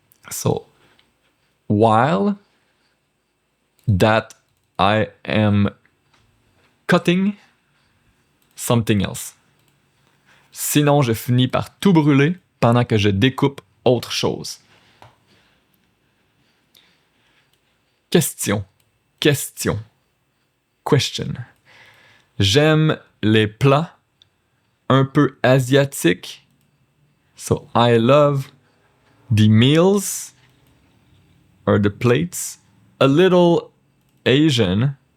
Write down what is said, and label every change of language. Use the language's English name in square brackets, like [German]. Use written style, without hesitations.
[English] So, while that I am cutting something else. [French] Sinon, je finis par tout brûler pendant que je découpe autre chose. Question. Question. Question. J'aime les plats un peu asiatiques. [English] So, I love the meals or the plates a little Asian.